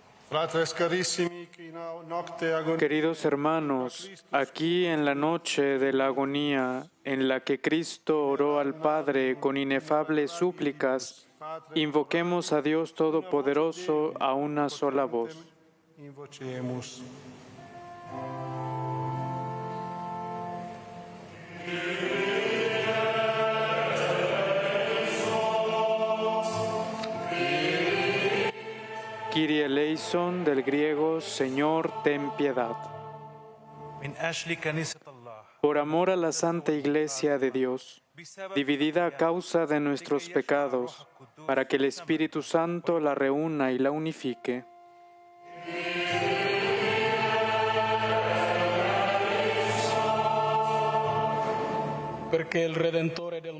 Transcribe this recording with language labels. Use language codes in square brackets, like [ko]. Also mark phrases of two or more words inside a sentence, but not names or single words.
[la] Fratres carissimi, qui nocte agonia [es] Queridos hermanos, aquí en la noche de la agonía en la que Cristo oró al Padre con inefables súplicas, invoquemos a Dios Todopoderoso a una sola voz. [la] invocemus. [el] Κύριε ἐλέησον, [es] del griego Señor, ten piedad. Por amor a la Santa Iglesia de Dios, dividida a causa de nuestros pecados, para que el Espíritu Santo la reúna y la unifique. Para que el Redentor